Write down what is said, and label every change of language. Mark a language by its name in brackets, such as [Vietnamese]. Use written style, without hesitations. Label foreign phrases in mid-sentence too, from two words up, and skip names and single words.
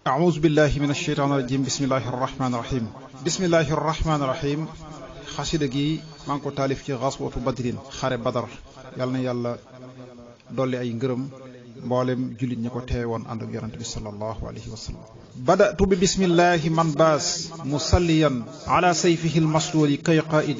[Arabic] أعوذ بالله من الشيطان الرجيم بسم الله الرحمن الرحيم بسم الله الرحمن الرحيم [Wolof] xasida gi maa ngi ko taalif ci [Arabic] غزوة بدر [Wolof] xare badar yàlla na yàlla dolli ay ngërëm mboolem jullit ñi ko teewe woon ànd ak yonent bi [Arabic] صلى الله عليه وسلم [Wolof] badatu bi [Arabic] بسم الله من باس مصليا على سيفه المسلول كي قاعد